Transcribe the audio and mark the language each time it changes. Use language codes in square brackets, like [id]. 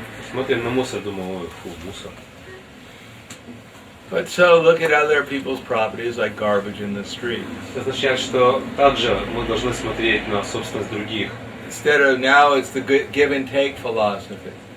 [ru] Смотрим на мусор, думаем, ой, фу, мусор. [en] But so look at other people's properties like garbage in the street. [ru] Это означает, что также мы должны смотреть на собственность других. [en] Instead of now, it's the give and take philosophy.